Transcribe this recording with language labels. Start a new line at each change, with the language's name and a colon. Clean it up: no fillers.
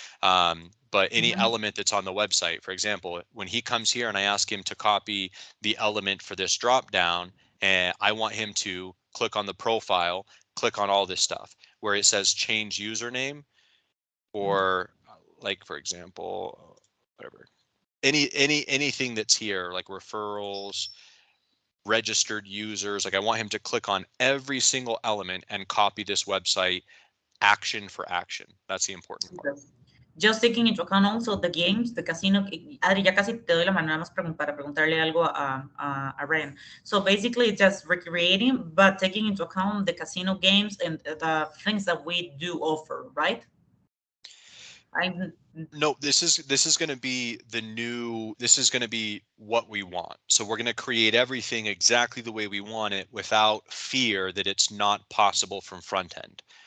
English: But any element that's on the website, for example, when he comes here and I ask him to copy the element for this drop down, and I want him to click on the profile, click on all this stuff where it says change username, or like, for example, whatever. Anything that's here, like referrals, registered users, like I want him to click on every single element and copy this website action for action. That's the important part. Just taking into account also the games, the casino.
Spanish: Adri, ya casi te doy la mano nada más para preguntarle algo a Ryan.
English: So basically it's just recreating, but taking into account the casino games and the things that we do offer, right? No, this is going to be this is going to be what we want. So we're going to create everything exactly the way we want it without fear that it's not possible from front end.